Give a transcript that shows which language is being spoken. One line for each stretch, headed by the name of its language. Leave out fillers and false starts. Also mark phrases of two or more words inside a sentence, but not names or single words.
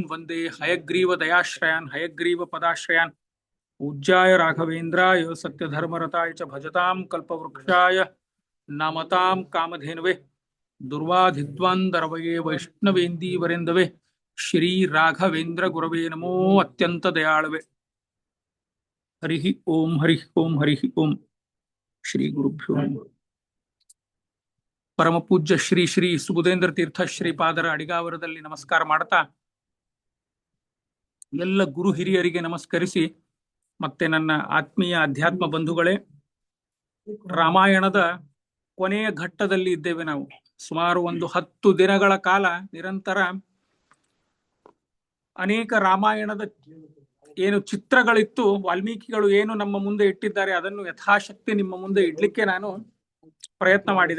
Sanskrit: वन्दे हयग्रीव दयाश्रयान् हयग्रीव पदाश्रयान् पूज्याय राघवेन्द्राय सत्यधर्मरताय च भजतां कल्पवृक्षाय नमतां कामधेनवे दुर्वाधिध्वान्दरवये वैष्णवेन्दीवरेन्दवे श्री राघवेन्द्र गुरवे नमो अत्यंत दयाळवे हरिः ओम हरिः ओम हरिः ओम श्री गुरुभ्यो नमः
Kannada: ಪರಮ ಪೂಜ್ಯ ಶ್ರೀ ಶ್ರೀ ಸುಬುಧೇಂದ್ರ ತೀರ್ಥ ಶ್ರೀಪಾದರ ಅಡಿಗಾವರದಲ್ಲಿ ನಮಸ್ಕಾರ ಮಾಡ್ತಾ ಎಲ್ಲ ಗುರು ಹಿರಿಯರಿಗೆ ನಮಸ್ಕರಿಸಿ ಮತ್ತೆ ನನ್ನ ಆತ್ಮೀಯ ಅಧ್ಯಾತ್ಮ ಬಂಧುಗಳೇ, ರಾಮಾಯಣದ ಕೊನೆಯ ಘಟ್ಟದಲ್ಲಿ ಇದ್ದೇವೆ ನಾವು. ಸುಮಾರು ಒಂದು 10 ದಿನಗಳ ಕಾಲ ನಿರಂತರ ಅನೇಕ ರಾಮಾಯಣದ ಏನು ಚಿತ್ರಗಳಿತ್ತು, ವಾಲ್ಮೀಕಿಗಳು ಏನು ನಮ್ಮ ಮುಂದೆ ಇಟ್ಟಿದ್ದಾರೆ ಅದನ್ನು ಯಥಾಶಕ್ತಿ ನಿಮ್ಮ ಮುಂದೆ ಇಡ್ಲಿಕ್ಕೆ ನಾನು ಪ್ರಯತ್ನ ಮಾಡಿದೆ.